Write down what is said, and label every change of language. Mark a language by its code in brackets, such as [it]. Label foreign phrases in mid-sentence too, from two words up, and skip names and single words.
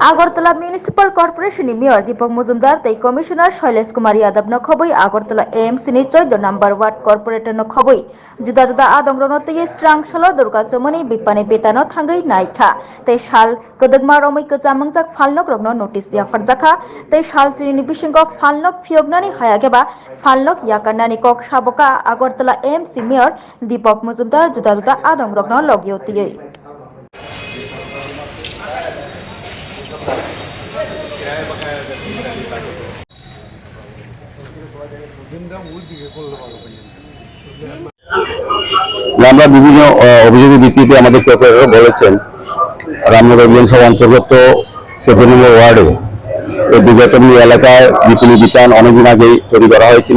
[trp] আগরতলা মিউনিসিপাল কর্পোরেশন মেयर दीपक मजुमदार तै कमिशनार शैलेश कुमार यादव न खबै আগরতলা एएमसी नि 14 नम्बर वार्ड कॉर्पोरेटर न खबै जुदा जुदा आदंग्रनो तै स्रांसलो दुर्गा चमनि बिपानि बेतानो थांगै नायखा तै साल कदगमा रमै कजामंजाक फालनक रगनो नोटिस या फरजाखा तै साल सिनि बिसिंग फालनक फियगनानि हायाकेबा फालनक याकानानि कक साबका আগরতলা एएमसी मेयर दीपक मजुमदार जुदा जुदा आदंग्रनो लगियोतियै [bn] আমরা বিভিন্ন অভিযোগের ভিত্তিতে আমাদের প্রশাসক বলেছেন রামনগর বিধানসভা অন্তর্গত 14 নম্বর ওয়ার্ডে এই দুর্গাচমনি এলাকায় বিপুল বিতান অনেকদিন আগেই তৈরি করা হয়েছিল।